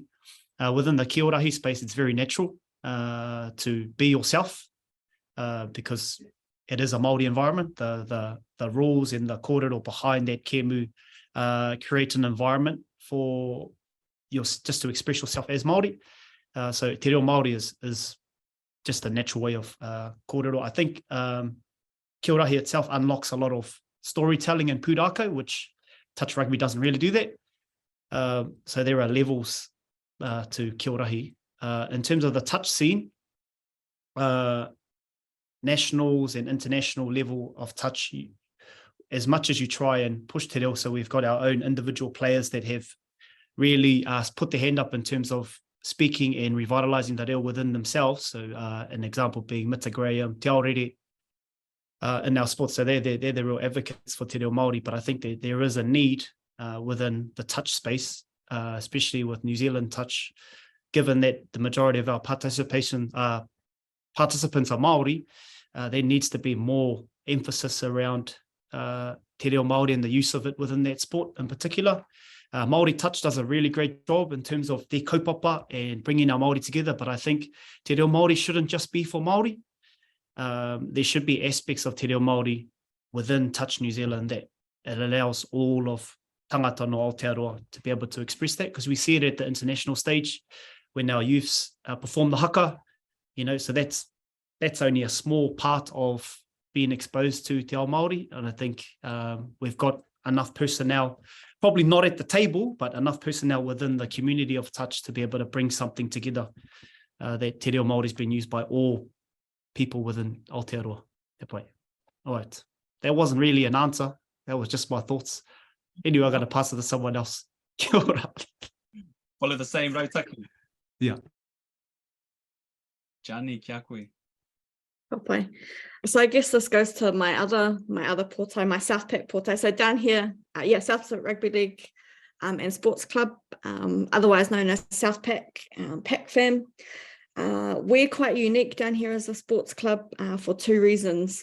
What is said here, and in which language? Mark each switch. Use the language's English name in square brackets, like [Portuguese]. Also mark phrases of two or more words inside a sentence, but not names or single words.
[English] Within the kiorahi space, it's very natural to be yourself, because it is a Māori environment. The rules and the kōrero behind that kēmu create an environment for just to express yourself as Māori. So [Māori] te reo Māori [English] is just a natural way of kōrero. I think kiorahi itself unlocks a lot of storytelling and pūrākau, which touch rugby doesn't really do that. So there are levels to kiorahi. In terms of the touch scene, nationals and international level of touch, as much as you try and push [Māori] te reo, [English] so we've got our own individual players that have really put their hand up in terms of speaking and revitalising [Māori] te reo [English] within themselves. So an example being Mita Graham, Te Aorere in our sports. So they're the real advocates for [Māori] te reo Māori, [English] but I think there is a need within the touch space, especially with New Zealand touch, given that the majority of our participants are Māori. There needs to be more emphasis around [Māori] te reo Māori [English] and the use of it within that sport in particular. Māori Touch does a really great job in terms of their kaupapa and bringing our Māori together, but I think [Māori] te reo Māori [English] shouldn't just be for Māori. There should be aspects of [Māori] te reo Māori [English] within Touch New Zealand that it allows all of [Māori] tangata no Aotearoa [English] to be able to express that, because we see it at the international stage when our youths perform the haka, you know, so that's only a small part of being exposed to [Māori] te ao Māori. [English] And I think we've got enough personnel probably not at the table, but enough personnel within the community of touch to be able to bring something together. That [Māori] te reo Māori [English] has been used by all people within Aotearoa. All right. That wasn't really an answer. That was just my thoughts. Anyway, I'm going to pass it to someone else. [Māori] Kia ora. [English] Follow the same rautaku. Yeah. [Māori] Gianni, kia koe. Kapai. [English] So I guess this goes to my other portai, my South Pac portai. So down here, South Pacific Rugby League and Sports Club, otherwise known as South Pac, PACFAM. We're quite unique down here as a sports club for two reasons.